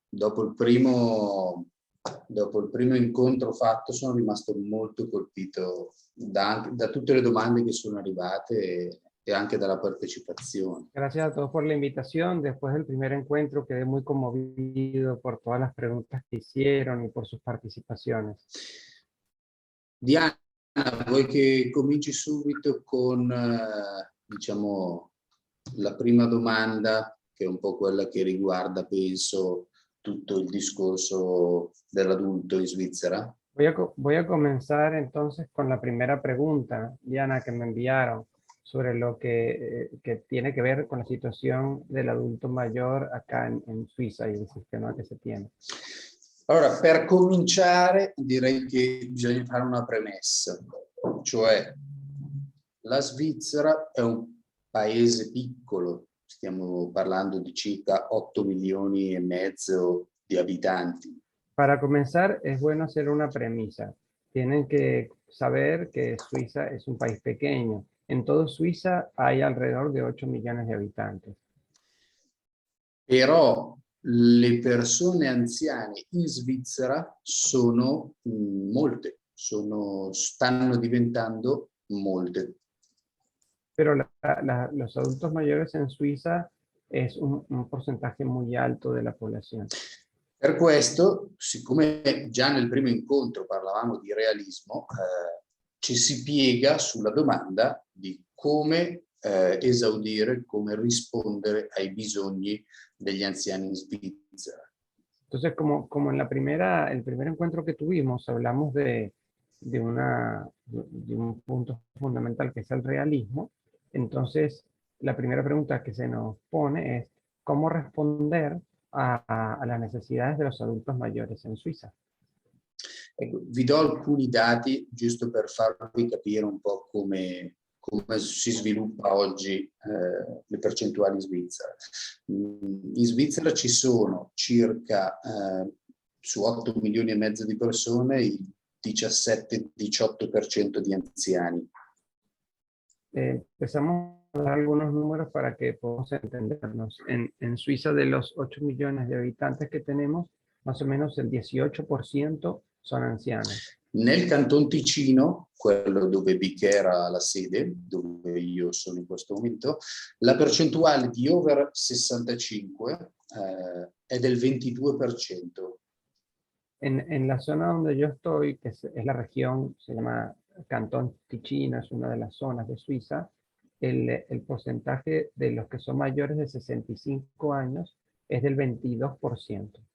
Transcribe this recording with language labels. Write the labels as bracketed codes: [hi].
[it] Dopo il primo incontro fatto sono rimasto molto colpito da tutte le domande che sono arrivate e anche dalla partecipazione. [es] Gracias a todos por la invitación. Después del primer encuentro quedé muy conmovido por todas las preguntas que hicieron y por sus participaciones. [it] Diana, vuoi che cominci subito con, diciamo, la prima domanda, che è un po' quella che riguarda, penso, tutto il discorso dell'adulto in Svizzera? [es] Voy a comenzar entonces con la primera pregunta, Diana, que me enviaron sobre lo que tiene que ver con la situación del adulto mayor acá en Suiza y el sistema que se tiene. [it] Allora, per cominciare direi che bisogna fare una premessa, cioè la Svizzera è un paese piccolo, stiamo parlando di circa 8 milioni e mezzo di abitanti. [es] Para comenzar, es bueno hacer una premisa. Tienen que saber que Suiza es un país pequeño. En todo Suiza hay alrededor de 8 millones de habitantes. [it] Però le persone anziane in Svizzera sono molte, stanno diventando molte. [es] Pero los adultos mayores en Suiza es un porcentaje muy alto de la población. [it] Per questo, siccome già nel primo incontro parlavamo di realismo, ci si piega sulla domanda di come esaudire, come rispondere ai bisogni degli anziani in Svizzera. [es] Entonces, como en el primer encuentro que tuvimos, hablamos de un punto fundamental que es el realismo. Entonces, la primera pregunta que se nos pone es cómo responder a las necesidades de los adultos mayores en Suiza. [it] Ecco, vi do alcuni dati giusto per farvi capire un po' come si sviluppa oggi le percentuali in Svizzera. In Svizzera ci sono circa su 8 milioni e mezzo di persone il 17-18% di anziani. [es] Empezamos a dar algunos números para que podamos entendernos. En Suiza, de los 8 millones de habitantes que tenemos, más o menos el 18% son ancianos. [it] Nel Canton Ticino, quello dove Bichera ha la sede, dove io sono in questo momento, la percentuale di over 65 è del 22%. [es] En la zona donde yo estoy, que es la región, se llama Cantón Ticino, es una de las zonas de Suiza, el porcentaje de los que son mayores de 65 años es del 22%.